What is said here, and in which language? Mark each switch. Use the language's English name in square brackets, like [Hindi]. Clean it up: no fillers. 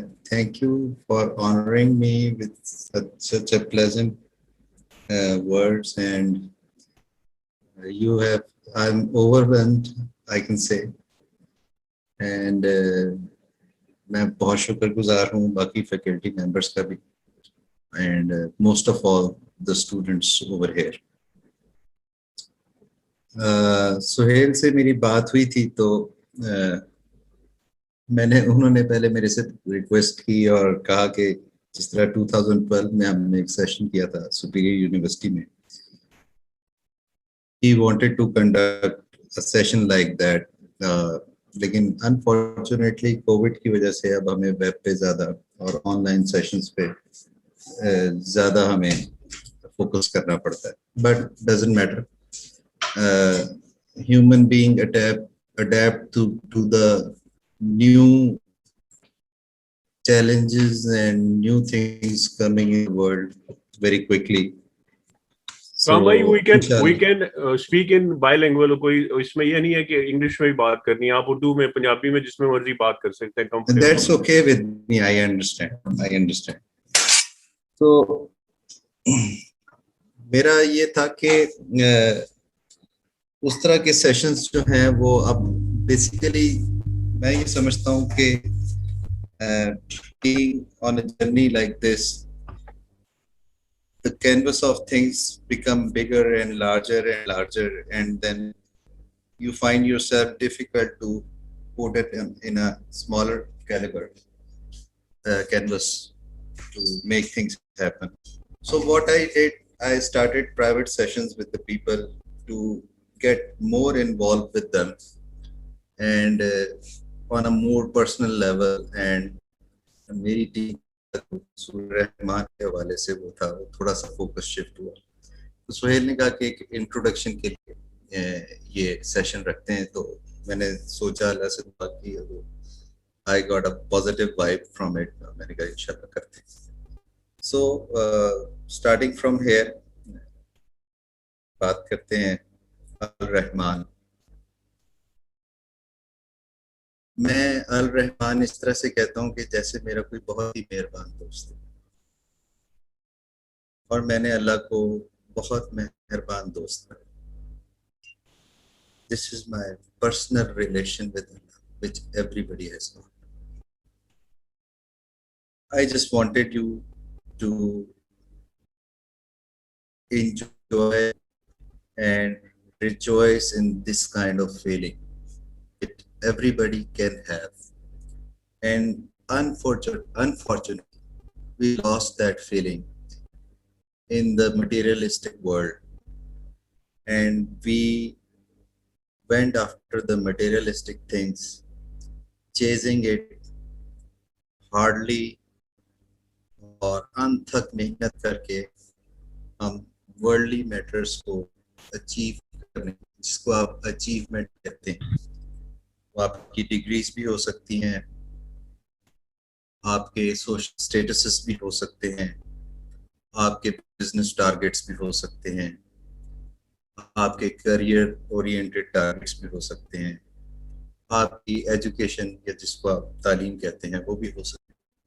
[English] Thank you for honoring me with such a pleasant words, and I'm overwhelmed, I can say. [Urdu] And میں بہت شکر گزار ہوں باقی فیکلٹی ممبرس کا بھی, [English] and most of all the students over here. [Urdu] Sohail سے میری بات ہوئی تھی تو انہوں نے پہلے میرے سے ریکویسٹ کی اور کہا کہ جس طرح 2012 میں ہم نے ایک سیشن کیا تھا سپیریئر یونیورسٹی میں, [English] he wanted to conduct a session like that, [Urdu] لیکن انفارچونیٹلی کووڈ کی وجہ سے اب ہمیں ویب پہ زیادہ اور آن لائن سیشنز پہ زیادہ ہمیں فوکس کرنا پڑتا ہے. [English] But doesn't matter, human being adapt to the new challenges and new things coming in the world very quickly. Ram bhai, we can speak in bilingual. [Urdu] کوئی اس میں یہ نہیں ہے کہ انگلش میں ہی بات کرنی ہے, آپ اردو میں پنجابی میں جس میں مرضی بات کر سکتے ہیں. [English] That's okay with me, I understand. [Urdu] تو میرا یہ تھا کہ اس طرح کے سیشنز جو ہیں وہ اب بیسیکلی میں یہ سمجھتا ہوں کہ [English] being on a journey like this, the canvas of things become bigger and larger, and then you find yourself difficult to put it in a smaller caliber canvas to make things happen. So what I did, I started private sessions with the people to get more involved with them, and on a more personal level. [Urdu] And میری team سورہ رحمان کے حوالے سے وہ تھا, وہ تھوڑا سا فوکس شفٹ ہوا. تو سہیل نے کہا کہ ایک انٹروڈکشن کے لیے یہ سیشن رکھتے ہیں, تو میں نے سوچا, اللہ سے دعا کی, [English] I got a positive vibe from it. [Urdu] میں نے کہا انشاءاللہ کرتے ہیں. [English] So starting from here [Urdu] بات کرتے ہیں الرحمان. میں الرحمان اس طرح سے کہتا ہوں کہ جیسے میرا کوئی بہت ہی مہربان دوست ہے, اور میں نے اللہ کو بہت مہربان دوست بنایا. [English] This is my personal relation with Allah, which everybody has got. I just wanted you to enjoy and rejoice in this kind of feeling that everybody can have. And unfortunately, we lost that feeling in the materialistic world, and we went after the materialistic things, chasing it hardly [Urdu] اور انتھک محنت کر کے ہم worldly matters کو achieve کرنے, جس کو آپ اچیومنٹ کہتے ہیں. وہ آپ کی ڈگریز بھی ہو سکتی ہیں, آپ کے سوشل اسٹیٹسز بھی ہو سکتے ہیں, آپ کے بزنس ٹارگیٹس بھی ہو سکتے ہیں, آپ کے کیریئر اورینٹڈ ٹارگیٹس بھی ہو سکتے ہیں, آپ کی ایجوکیشن یا جس کو آپ تعلیم کہتے ہیں وہ بھی ہو سکتے ہیں.